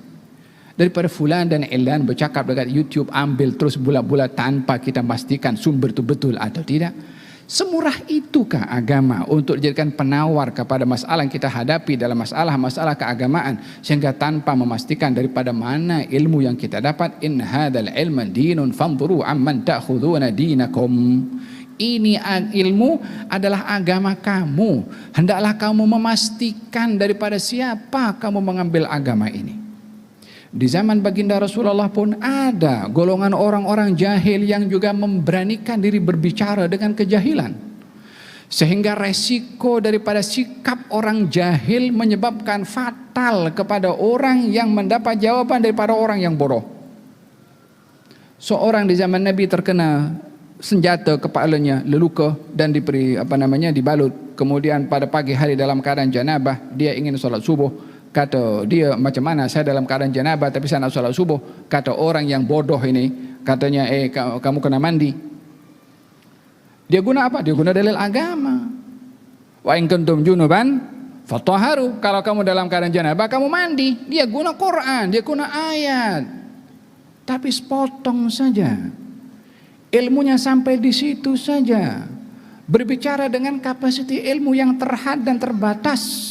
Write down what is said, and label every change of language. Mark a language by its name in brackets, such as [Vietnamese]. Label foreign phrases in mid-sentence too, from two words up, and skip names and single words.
[Malay] Daripada fulan dan ilan bercakap dekat YouTube, ambil terus bulat-bulat tanpa kita pastikan sumber itu betul atau tidak. Semurah itukah agama untuk dijadikan penawar kepada masalah yang kita hadapi dalam masalah-masalah keagamaan, sehingga tanpa memastikan daripada mana ilmu yang kita dapat? [Arabic] إن هذا العلم دين فانظروا عمن تأخذون دينكم. [Malay] Ini ilmu adalah agama kamu. Hendaklah kamu memastikan daripada siapa kamu mengambil agama ini. Di zaman baginda Rasulullah pun ada golongan orang-orang jahil yang juga memberanikan diri berbicara dengan kejahilan. Sehingga resiko daripada sikap orang jahil menyebabkan fatal kepada orang yang mendapat jawaban daripada orang yang bodoh. Seorang di zaman Nabi terkena senjata kepalanya, leluka dan diberi dibalut. Kemudian pada pagi hari dalam keadaan janabah, dia ingin solat subuh. Kata dia, macam mana saya dalam keadaan janabah tapi saya nak solat subuh? Kata orang yang bodoh ini, katanya kamu kena mandi. Dia guna apa? Dia guna dalil agama. [Arabic] وإن كنتم جنبا فاطهروا. [Malay] Kalau kamu dalam keadaan janabah, kamu mandi. Dia guna Quran, dia guna ayat. Tapi sepotong saja. Ilmunya sampai di situ saja. Berbicara dengan kapasiti ilmu yang terhad dan terbatas.